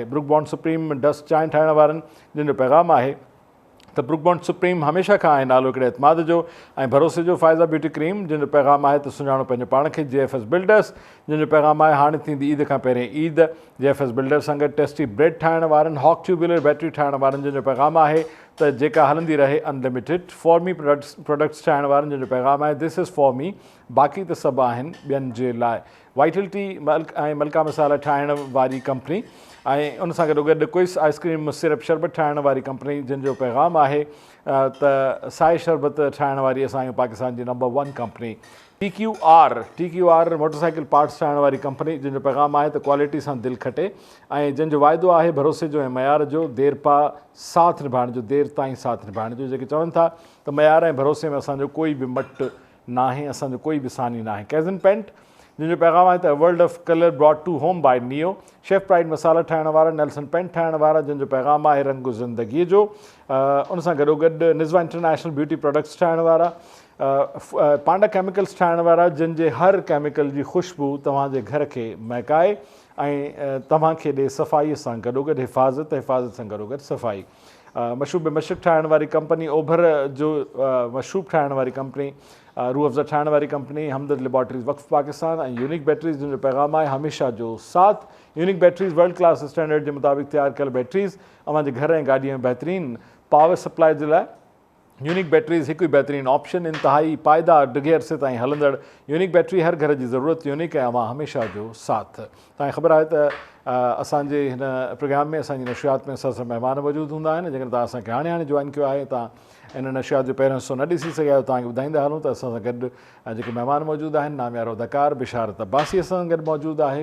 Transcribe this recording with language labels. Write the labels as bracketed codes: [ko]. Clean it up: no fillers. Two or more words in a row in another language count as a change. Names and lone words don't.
[sd] ब्रुक बॉन्ड सुप्रीम डस्ट चांहि ठाहिण वारनि, जंहिंजो पैगाम आहे त ब्रुक बॉन्ड सुप्रीम हमेशह खां आहे नालो हिकिड़े एतमाद जो ऐं भरोसे जो। फ़ाइज़ा ब्यूटी क्रीम, जंहिंजो पैगाम आहे त सुञाणो पंहिंजे पाण खे। JFS बिल्डर्स, जंहिंजो पैगाम आहे हाणे थींदी ईद खां पहिरें ईद। JFS बिल्डर्स सां गॾु टेस्टी ब्रेड ठाहिण वारनि, हॉक [en] tubular battery [sd] ठाहिण वारनि, जंहिंजो पैगाम आहे त जेका हलंदी रहे अनलिमिटेड। फॉर्मी प्रोडक्ट्स ठाहिण वारनि, जंहिंजो पैगाम आहे [en] this is for me, [sd] बाक़ी त सभु आहिनि ॿियनि जे लाइ। वाइटल टी ऐं मलका मसाला ठाहिण वारी कंपनी ऐं उन सां गॾो गॾु क्विस [en] ice cream syrup [sd] शरबत ठाहिण वारी कंपनी, जंहिंजो पैगाम आहे त साए शरबत ठाहिण वारी असांजे पाकिस्तान जी नंबर 1 कंपनी। TQR [en] motorcycle parts [sd] ठाहिण वारी कंपनी, जंहिंजो पैगाम आहे त क्वालिटी सां दिलि खटे ऐं जंहिंजो वाइदो आहे भरोसे जो ऐं मयार जो, देर पा साथ निभाइण जो, देर ताईं साथ निभाइण जो। जेके चवनि था त मयार ऐं भरोसे में असांजो कोई बि मट न आहे, असांजो कोई बि सानी न आहे। कैज़न पेंट, जंहिंजो पैगाम आहे त [en] World of colour brought to home by Neo. [sd] शेफ प्राइड मसाला ठाहिण वारा, नेल्सन पेंट ठाहिण वारा, जंहिंजो पैगाम आहे रंग ज़िंदगीअ जो। उन सां गॾोगॾु निज़वा इंटरनेशनल [en] beauty products [sd] ठाहिण वारा, पांडा केमिकल्स ठाहिण वारा, जिन जे हर केमिकल जी ख़ुशबू तव्हांजे घर खे महकाए ऐं तव्हांखे ॾिए सफ़ाईअ सां गॾोगॾु हिफ़ाज़त सां गॾोगॾु सफ़ाई। मशरूब मशक ठाहिण वारी कंपनी, ओभर जो मशरूब ठाहिण वारी कंपनी, रूह अफ़ज़ा ठाहिण वारी कंपनी, हमदर्द लेबॉर्ट्रीज़ वक़्फ़ पाकिस्तान ऐं यूनिक बैटरीज़, जंहिंजो पैगाम आहे हमेशह जो साथ। यूनिक बैटरीज़ [en] world class standard [sd] जे मुताबिक़ तयारु कयल बैटरीज़, अव्हांजे घर ऐं गाॾीअ में बहितरीनु [en] power supply [sd] जे लाइ यूनिक बैटरीज़ हिकु ई बहितरीनु ऑप्शन। इंतिहाई पाइदार डिघे अरसे ताईं हलंदड़ यूनिक बैटरी, हर घर जी ज़रूरत यूनिक ऐं अव्हां हमेशह जो साथ। तव्हांखे ख़बर आहे त असांजे हिन प्रोग्राम में, असांजी नशियात में असां महिमान मौजूदु हूंदा आहिनि। जेकॾहिं तव्हां असांखे हाणे जॉइन कयो आहे, तव्हां इन नशियात जो पहिरियों हिसो न ॾिसी सघिया आहियो, तव्हांखे ॿुधाईंदा हलूं त असां सां गॾु जेके महिमान मौजूदु आहिनि, नामियारो अदाकार बिशारत अब्बासी असां सां गॾु मौजूदु आहे।